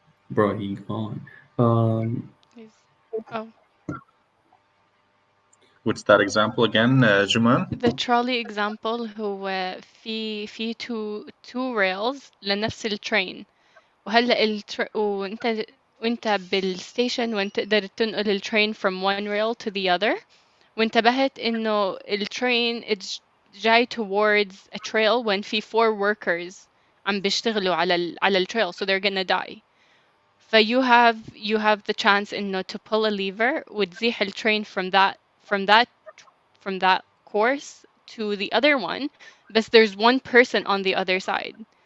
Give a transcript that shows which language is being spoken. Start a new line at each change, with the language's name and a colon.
English: Bro, he gone. What's that example again, Juman? The trolley example هو في two rails
Arabic: لنفس الترين. وهلا وانت بالستيشن وانت تقدر تنقل الترين
English: from one rail to the other.
Arabic: وانتبهت انه الترين it's جاي
English: towards a trail when
Arabic: في 4 workers عم بيشتغلوا على التريل
English: so they're gonna die. ف you have the chance انه to pull a lever
Arabic: وتزيح الترين
English: from that course to the other one, but there's one person on the other side.